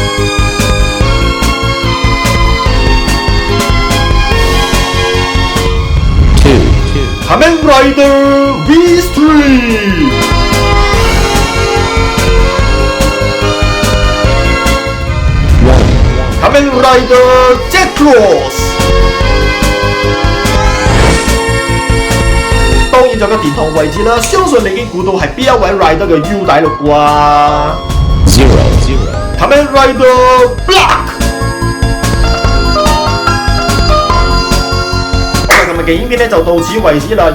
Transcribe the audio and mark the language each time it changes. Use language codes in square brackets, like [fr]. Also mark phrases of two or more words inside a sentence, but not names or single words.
[yue] Kamen Rider V3。 Kamen Rider Jet-Cross。當然仲有殿堂位置啦，相信你已經估到係邊一位 Rider 嘅腰帶嘞啩。Kamen Rider Black。今日嘅影片咧就到此為止啦。